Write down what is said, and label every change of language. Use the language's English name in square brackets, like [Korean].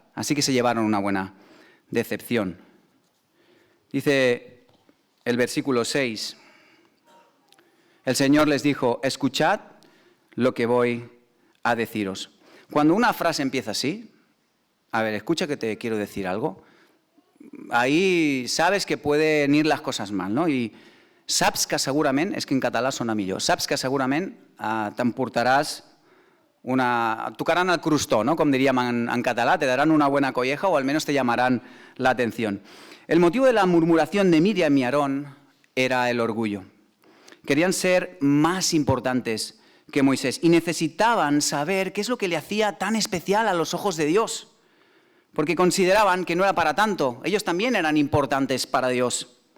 [Spanish] Así que se llevaron una buena decepción. Dice el versículo 6, el Señor les dijo, escuchad lo que voy a deciros. Cuando una frase empieza así, a ver, escucha que te quiero decir algo, ahí sabes que pueden ir las cosas mal, no? [Catalan] I saps que segurament, és que en català sona millor, saps que segurament t'emportaràs tocaran el crostó, ¿no? [Spanish] Como diríamos en catalán, te darán una buena colleja o al menos te llamarán la atención. El motivo de la murmuración de Miriam y Aarón era el orgullo. Querían ser más importantes que Moisés y necesitaban saber qué es lo que le hacía tan especial a los ojos de Dios, porque consideraban que no era para tanto, ellos también eran importantes para Dios.